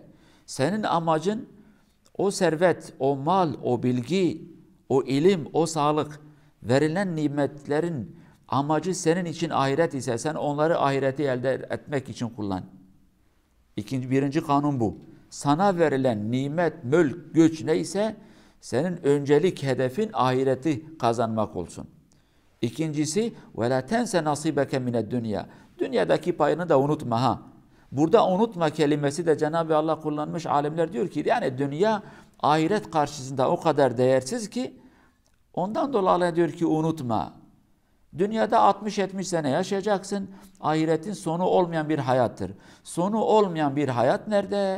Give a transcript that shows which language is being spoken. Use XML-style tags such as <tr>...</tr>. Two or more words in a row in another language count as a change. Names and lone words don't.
<tr>Senin amacın o servet, o mal, o bilgi, o ilim, o sağlık, verilen nimetlerin amacı senin için ahiret ise sen onları ahireti elde etmek için kullan. Birinci kanun bu. Sana verilen nimet, mülk, güç neyse senin öncelik hedefin ahireti kazanmak olsun. İkincisi</tr> <ar>وَلَا تَنْسَ نَصِيبَكَ مِنَ الدُّنْيَا.</ar> <tr>Dünyadaki payını da unutma ha. Burada unutma kelimesi de Cenab-ı Allah kullanmış. Alimler diyor ki yani dünya ahiret karşısında o kadar değersiz ki ondan dolayı diyor ki unutma. Dünyada 60-70 sene yaşayacaksın. Ahiretin sonu olmayan bir hayattır. Sonu olmayan bir hayat nerede?</tr>